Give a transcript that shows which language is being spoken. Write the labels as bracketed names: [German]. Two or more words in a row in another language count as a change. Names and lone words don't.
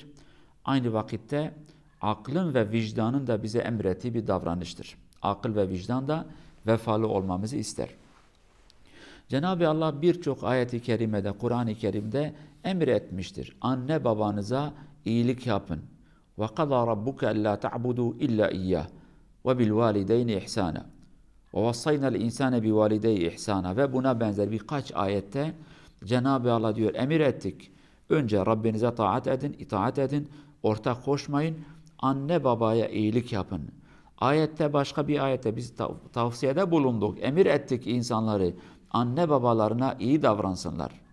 [Turkish] Aynı vakitte aklın ve vicdanın da bize emrettiği bir davranıştır. Akıl ve vicdan da vefalı olmamızı ister. Cenab-ı Allah birçok ayet-i kerimede, Kur'an-ı Kerim'de emretmiştir. Anne babanıza iyilik yapın. [Arabic] وَقَضَى رَبُّكَ أَلَّا تَعْبُدُوا إِلَّا إِيَّهِ وَبِالْوَالِدَيْنِ إِحْسَانًا وَوَصَّيْنَا الْاِنْسَانَ بِوَالِدَيْهِ إِحْسَانًا [Turkish] Ve buna benzer birkaç ayette Cenab-ı Allah diyor, emir ettik. Önce Rabbinize itaat edin, ortak koşmayın, anne babaya iyilik yapın. Ayette, başka bir ayette biz tavsiyede bulunduk, emir ettik insanları, anne babalarına iyi davransınlar.